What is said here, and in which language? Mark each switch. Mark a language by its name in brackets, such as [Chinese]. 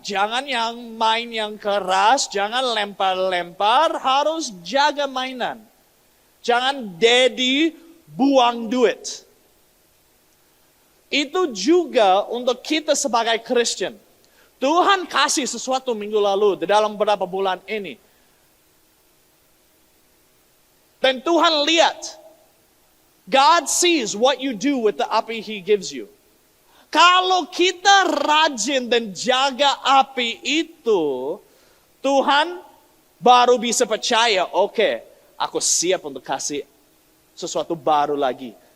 [Indonesian] Jangan yang main yang keras, jangan lempar-lempar, harus jaga mainan. Jangan daddy buang duit. Itu juga untuk kita sebagai Kristen. Tuhan kasih sesuatu minggu lalu di dalam beberapa bulan ini. Dan Tuhan lihat, [English] God sees what you do with the api He gives you. [Indonesian] Kalau kita rajin dan jaga api itu, Tuhan baru bisa percaya, oke, aku siap untuk kasih sesuatu baru lagi.